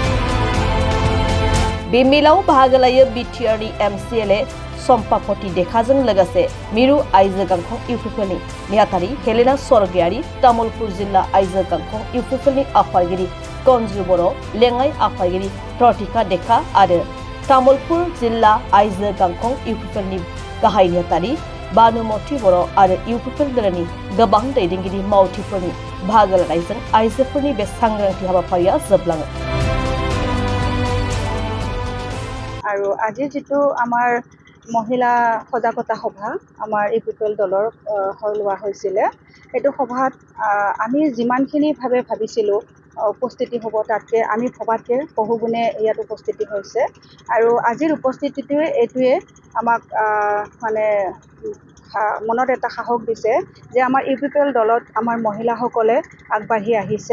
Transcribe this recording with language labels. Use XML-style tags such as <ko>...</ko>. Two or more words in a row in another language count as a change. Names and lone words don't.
<brx>बे मेलाव बाहागो लायो बिटिआरनि एमसिएलए सम्पापति देखाजों लोगोसे मिरु आइजो गांखं इउपिपिएलनि नेहाथारि हेलेना स्वर्गियारि, तामुलपुर जिल्ला आइजो गांखं इउपिपिएलनि आफादगिरि कन्जु बर', लेङाइ आफादगिरि प्रतिका देखा आरो तामुलपुर जिल्ला आइजो गांखं इउपिपिएलनि गाहाय नेहाथारि बानुमति बर' आरो इउपिपिएल दोलोनि गोबां दैदेनगिरि मावथिफोरनि बाहागो लानायजों आइजोफोरनि बे सांग्रांथि हाबाफारिया जोबलाङो।</brx> <as>আৰু আজি যেটো আমাৰ মহিলা সজাগতা সভা আমাৰ ইউপিপিএল দলৰ হৈ লোৱা হৈছিল, এইটো সভাত আমি যিমানখিনি ভাবিছিলো উপস্থিতি হ'ব তাতকে আমি ভবাতকে বহুগুণে ইয়াত উপস্থিতি হৈছে আৰু আজিৰ উপস্থিতিটোৱে এইটোৱে আমাক মানে মনত এটা সাহস দিছে যে আমাৰ ইউপিপিএল দলত আমাৰ মহিলাসকলে আগবাঢ়ি আহিছে।</as>